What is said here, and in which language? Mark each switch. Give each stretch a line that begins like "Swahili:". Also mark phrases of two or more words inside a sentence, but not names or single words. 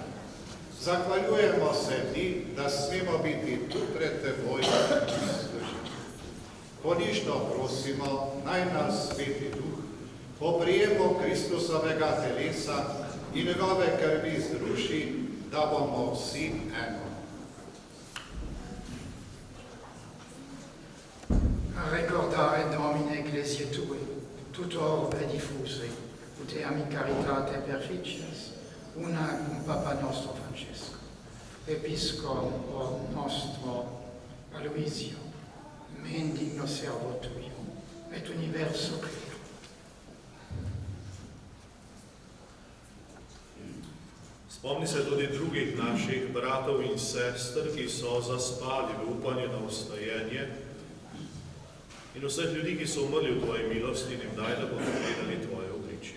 Slovenian: Zahvaljujemo se ti, da smemo biti tu pred teboj in služiti. Ponižno prosimo, naj nas Sveti Duh po prijemu Kristusovega telesa in njegove krvi združi, da bomo vsi eno.
Latin: Recordare Domine Ecclesiae Tui, tutto orbe diffuse, ut eam in caritate perficias, una cum Papa nostro Francesco, Episcopo nostro Aloisio, men digno servo Tuio, et universo Clero.
Slovenian: Spomni se tudi drugih naših bratov in sester, ki so zaspali v upanju na vstajenje, in vseh ljudi, ki so umrli v tvoji milosti, in jim daj, da bodo gledali tvoje obličje.